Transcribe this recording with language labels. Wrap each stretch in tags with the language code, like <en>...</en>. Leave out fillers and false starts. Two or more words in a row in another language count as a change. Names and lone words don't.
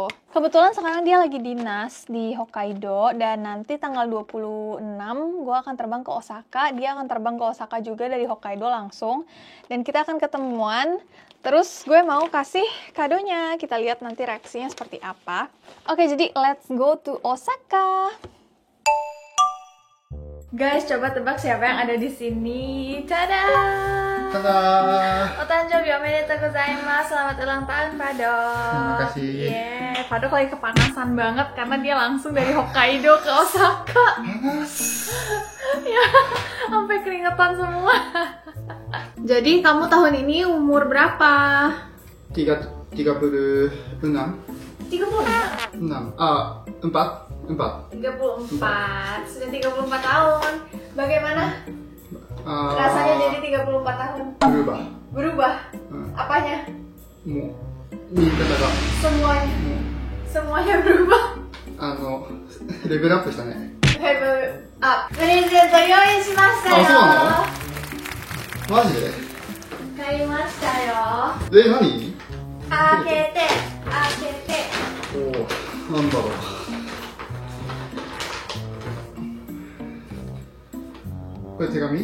<id>Kebetulan sekarang dia lagi dinas di Hokkaido dan nanti tanggal 26 gue akan terbang ke Osaka. Dia akan terbang ke Osaka juga dari Hokkaido langsung. Dan kita akan ketemuan. Terus gue mau kasih kadonya. Kita lihat nanti reaksinya seperti apa. Oke, jadi</id> <en>let's go to Osaka.</en> <id>Guys, coba tebak siapa yang ada di sini. Tada! Tada!</id> <ja>お誕生日おめでとうございます.</ja> <id>Selamat ulang tahun, Padok. Terima kasih. Yeah, Padok lagi kepanasan banget karena dia langsung dari Hokkaido ke Osaka. Panas. Ya, sampai keringetan semua. Jadi kamu tahun ini umur berapa? 36. 36. 6. Ah, 4. 34. Sudah 34 tahun. Bagaimana rasanya jadi 34 tahun? Berubah. Berubah? Apanya? Mau mintaが Semuanya. Semuanya berubah.</id> <ja>レベルアップしたね。</ja> <en>Level up.</en> <ja>プレゼント用意しましたよ。あ、そうなの？マジで？買いましたよ。何？開けて、開けて。おお、なんだろう。これ手紙？</ja>